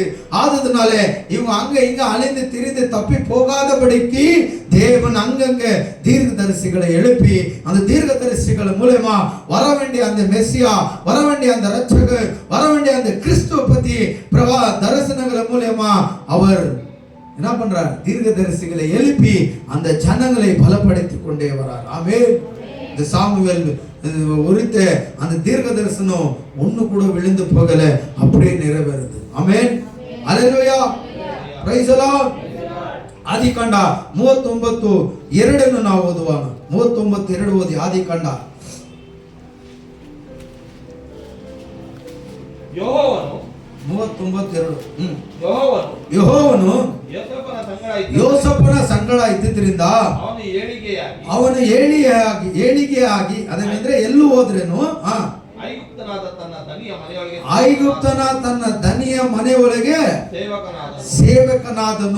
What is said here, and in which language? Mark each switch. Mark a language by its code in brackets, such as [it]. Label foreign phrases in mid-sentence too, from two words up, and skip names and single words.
[ta] ஆததுனால இவங்க அங்க இங்க அலைந்து திரிந்து தப்பி போகாதபடிக்கு தேவன் அங்கங்க தீர்க்கதரிசிகளை எழுப்பி அந்த தீர்க்கதரிசிகள் மூலமா வர வேண்டிய அந்த மெசியா, வர வேண்டிய அந்த இரட்சகர், வர வேண்டிய அந்த கிறிஸ்துவ பத்தி தரிசனங்கள் மூலமா அவர் என்ன பண்றார்? தீர்க்கதரிசிகளை எழுப்பி அந்த ஜனங்களை பலப்படுத்திக் கொண்டே வரார். ஆமென். இந்த சாமுவேல் உரித்த அந்த தீர்க்க தரிசனம் ஒண்ணு கூட விழுந்து போகல, அப்படியே நிறைவேறுது. [kn] ಆಮೆನ್, ಹಲ್ಲೆಲೂಯಾ, [en] praise the Lord. [kn] ಆದಿಕಾಂಡ 39:2 ನಾವು ಓದುವಾಗ 39:2 ಓದಿ. ಆದಿಕಾಂಡ. ಯೆಹೋವನು ಯೋಸೇಫನ ಸಂಗಡ ಇದ್ದಿದ್ದರಿಂದ ಅವನು ಏಳಿಗೆಯಾಗಿ ಅದಂದ್ರೆ ಎಲ್ಲೂ ಹೋದ್ರೇನು ಐಗುಪ್ತನ ತನ್ನ ದನಿಯ ಮನೆಯೊಳಗೆ ಸೇವಕನಾದನು.